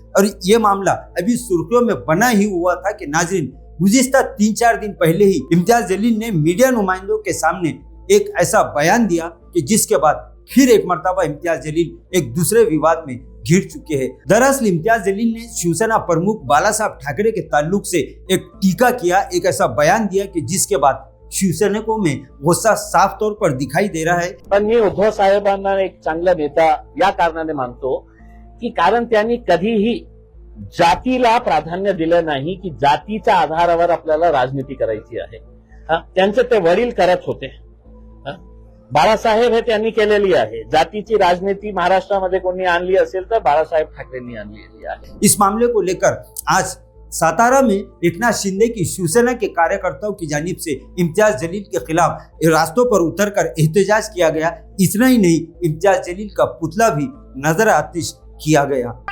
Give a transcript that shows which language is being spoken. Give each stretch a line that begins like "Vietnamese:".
Hindi: और ये मामला अभी सुर्खियों में बना ही हुआ था कि नाजरीन, गुज़िश्ता 3-4 दिन पहले ही इम्तियाज जलील ने मीडिया नुमाइंदों के सामने एक ऐसा बयान दिया कि जिसके बाद फिर एक मर्तबा इम्तियाज जलील एक दूसरे विवाद में घिर चुके हैं। दरअसल इम्तियाज जलील ने शिवसेना प्रमुख बाला साहब ठाकरे के ताल्लुक से एक टीका किया, एक ऐसा बयान दिया कि जिसके बाद शिवसैनिकों में गुस्सा साफ तौर पर दिखाई दे रहा है।
Marathi: पण मी उद्धव साहेबांना एक चांगला नेता या कारणाने मानतो की कारण त्यांनी कधीही जातीला प्राधान्य दिलं नाही की जातीच्या आधारावर आपल्याला राजनीती करायची आहे। त्यांचे ते वडील करत होते। बाळासाहेब हे त्यांनी केलेली आहे। जातीची राजनीती महाराष्ट्रामध्ये कोणी आणली असेल तर बाळासाहेब ठाकरेंनी आणलेली आहे।
Hindi: इस मामले को लेकर आज सातारा में एकनाथ शिंदे की शिवसेना के कार्यकर्ताओं की जानिब से इम्तियाज जलील के खिलाफ रास्तों पर उतरकर एहतजाज किया गया। इतना ही नहीं, इम्तियाज जलील का पुतला भी नजर आतिश किया गया।